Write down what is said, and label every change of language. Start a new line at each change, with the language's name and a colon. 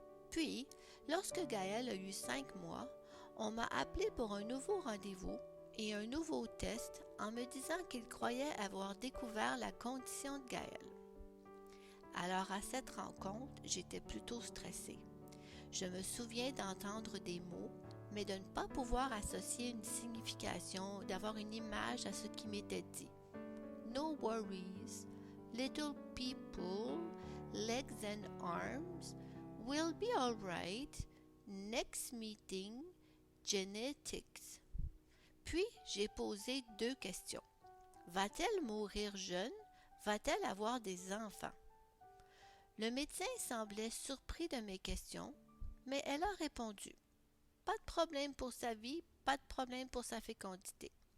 French: Puis, lorsque Gaëlle a eu 5 mois, on m'a appelé pour un nouveau rendez-vous et un nouveau test en me disant qu'il croyait avoir découvert la condition de Gaëlle. Alors à cette rencontre, j'étais plutôt stressée. Je me souviens d'entendre des mots, mais de ne pas pouvoir associer une signification, d'avoir une image à ce qui m'était dit.
English: No worries, little people, legs and arms, we'll be all right, next meeting, genetics.
French: Puis j'ai posé 2 questions. Va-t-elle mourir jeune? Va-t-elle avoir des enfants? Le médecin semblait surpris de mes questions, mais elle a répondu. Pas de problème pour sa vie, pas de problème pour sa fécondité.